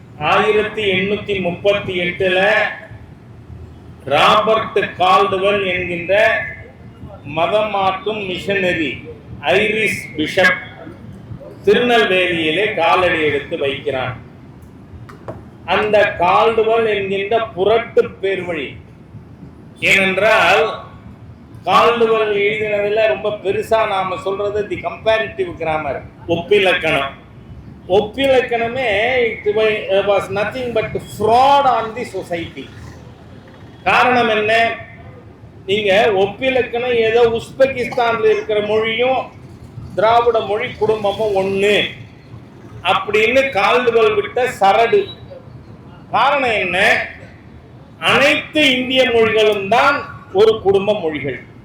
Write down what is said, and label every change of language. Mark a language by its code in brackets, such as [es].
[ta] 1838 Robert Caldwell என்கின்ற மதம் மாற்றும் மிஷனரி ஐரிஷ் பிஷப் திருநெல்வேலியிலே காலடி எடுத்து வைக்கிறான். அந்த கால்டுவெல் என்கின்ற புரட்டு பேர் வழி. ஏனென்றால் கால்டுவெல் எழுதினதுல ரொம்ப பெருசா நாம சொல்றது தி comparative grammar, ஒப்பிலக்கணம். [en] ஒப்பிலக்கணமே it was nothing but fraud on the society. [ta] காரணம் என்ன? நீங்க ஒப்பிலக்கணம் ஏதோ உஸ்பெகிஸ்தான்ல இருக்கிற மொழியும் திராவிட மொழி குடும்பமும் ஒண்ணு அப்படின்னு கால்டுவெல் விட்ட சரடு. காரணம் என்ன? அனைத்து இந்திய மொழிகளும் தான் ஒரு குடும்ப மொழிகள்.